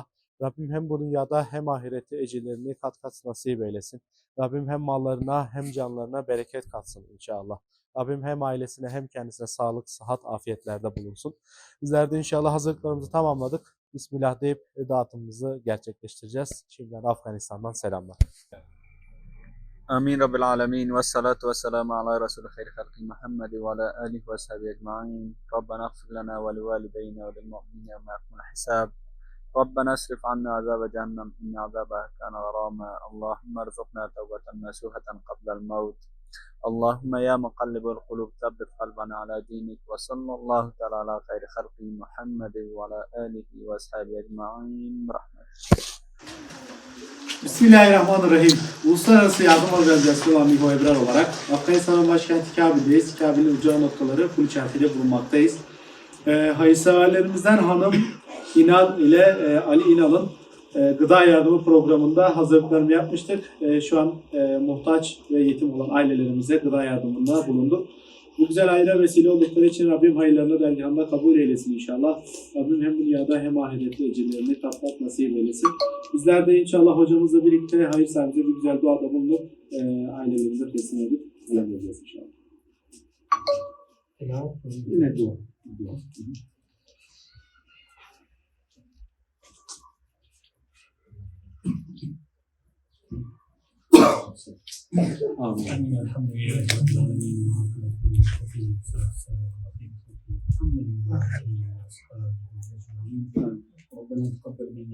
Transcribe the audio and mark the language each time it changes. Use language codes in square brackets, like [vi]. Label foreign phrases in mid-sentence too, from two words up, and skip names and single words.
[tr] Rabbim hem bu dünyada hem ahirette ecirlerini kat kat nasip eylesin. Rabbim hem mallarına hem canlarına bereket katsın inşallah. Rabbim hem ailesine hem kendisine sağlık, sıhhat, afiyetlerde bulunsun. Bizler de inşallah hazırlıklarımızı tamamladık. Bismillah deyip dağıtımımızı gerçekleştireceğiz. Şimdiden Afganistan'dan selamlar. [ar] آمين رب العالمين والصلاة والسلام على رسول خير خلق محمد وعلى آله وصحبه أجمعين ربنا اغفر لنا ولوالدينا وللمؤمنين يوم يقوم الحساب ربنا اصرف عنا عذاب جهنم إن عذابها كان غراما اللهم ارزقنا توبة نصوحة قبل الموت اللهم يا مقلب القلوب ثبت قلبنا على دينك وصلى الله تعالى على خير خلقه محمد وعلى آله وصحبه أجمعين برحمتك. Bismillahirrahmanirrahim. [tr] Uluslararası Yardım Organizasyonu olan İHO Ebrar olarak Afganistan'ın başkenti Kabil'deyiz. Kabil'in ucağı noktaları Pulçenti'de bulunmaktayız. Hayırseverlerimizden Hanım İnal ile Ali İnal'ın gıda yardımı programında hazırlıklarını yapmıştık. Şu an muhtaç ve yetim olan ailelerimize gıda yardımında bulunduk. Bu güzel hayra vesile oldukları için Rabbim hayırlarını dergahında kabul eylesin inşallah. Rabbim hem dünyada hem ahirette ecirlerini kat kat nasip eylesin. Bizler de inşallah hocamızla birlikte hayır sahibimize bir güzel duada bulunup ailelerimize teslim edip göndereceğiz inşallah. Yine dua. [ar] آمين الحمد لله رب العالمين ربنا تقبل منا